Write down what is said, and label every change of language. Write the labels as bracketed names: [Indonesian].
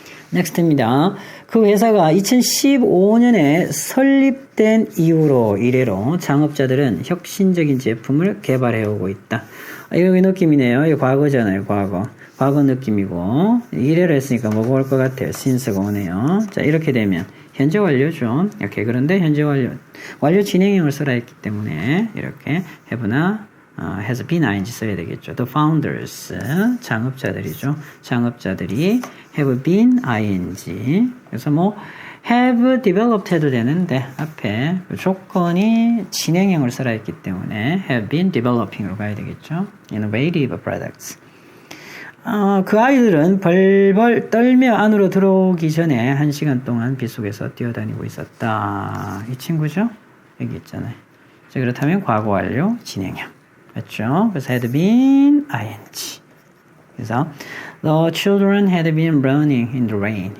[Korean] 넥스트입니다. 그 회사가 2015년에 설립된 이래로 창업자들은 혁신적인 제품을 개발해오고 있다. 이거 느낌이네요. 이거 과거잖아요. 과거 느낌이고 이래로 했으니까 뭐가 올 것 같아요. since가 오네요. 자, 이렇게 되면 현재 완료죠. 이렇게. 그런데 현재 완료 진행형을 써라 했기 때문에 이렇게 have나 [English] has been ing [Korean] 써야 되겠죠. [English] The founders, [Korean] 창업자들이죠. 창업자들이 [English] have been ing. [Korean] 그래서 뭐 [English] have developed [Korean] 해도 되는데 앞에 그 조건이 진행형을 써라 했기 때문에 [English] have been developing [Korean] 으로 가야 되겠죠. [English] innovative products. [Korean] 그 아이들은 벌벌 떨며 안으로 들어오기 전에 1시간 동안 빗속에서 뛰어다니고 있었다. 이 친구죠? 여기 있잖아요. 자, 그렇다면 과거 완료 진행형. 맞죠? 그래서 [English] had been ing. 그래서 the children had been running in the rain.